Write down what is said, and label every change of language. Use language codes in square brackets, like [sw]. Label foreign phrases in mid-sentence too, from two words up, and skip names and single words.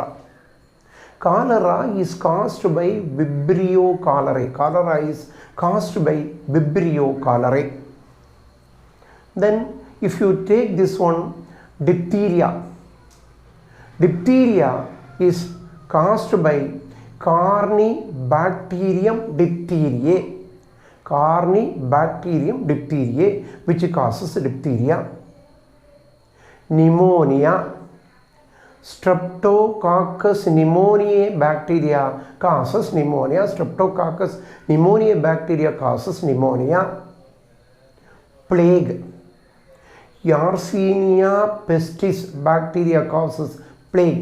[en] Cholera is caused by Vibrio cholerae. Cholera is caused by Vibrio cholerae. Then if you take this one, diphtheria. Diphtheria is caused by Corynebacterium diphtheriae. Corynebacterium diphtheriae, which causes diphtheria. Pneumonia, Streptococcus pneumoniae bacteria causes pneumonia. Streptococcus pneumoniae bacteria causes pneumonia. Plague, Yersinia pestis bacteria causes plague.